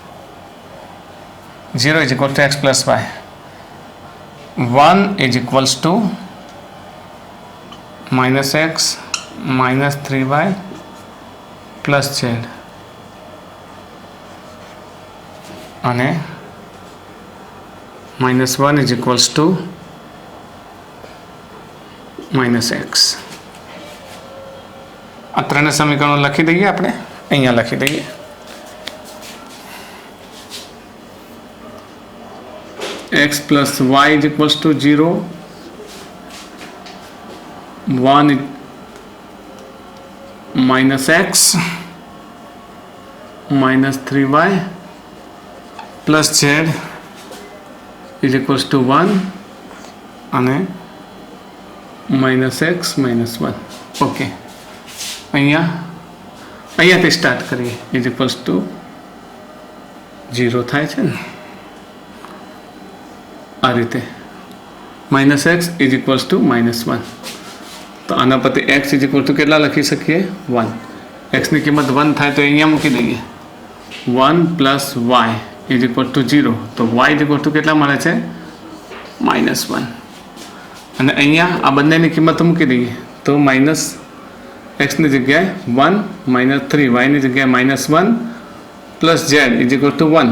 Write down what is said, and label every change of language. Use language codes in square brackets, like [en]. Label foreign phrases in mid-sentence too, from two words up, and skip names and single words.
[en] 0 is equal to x plus y. 1 is equals to -x minus 3y plus z અને -1 is equals to -x. [gu] આ ત્રણે સમીકરણો લખી દઈએ આપણે, અહીંયા લખી દઈએ. [en] x plus y is equals to 0, 1 minus x minus 3y plus z is equals to 1 અને minus x minus 1. [gu] ઓકે, અહીંયાથી સ્ટાર્ટ કરીએ. [en] is equals to 0 [gu] થાય છે ને આ રીતે. [en] minus x is equals to minus 1. [gu] તો આના પરથી [en] x is equal to [gu] કેટલા લખી શકીએ? 1. x ની કિંમત 1 થાય તો અહીંયા મૂકી દઈએ. [en] 1 plus y is equal to 0. [gu] તો [en] y is equal to [gu] કેટલા મળે છે? -1. અને અહીંયા આ બંનેની કિંમત મૂકી દઈએ તો માઇનસ એક્સની જગ્યાએ 1 -3 વાયની જગ્યાએ -1 [en] plus z is equal to 1.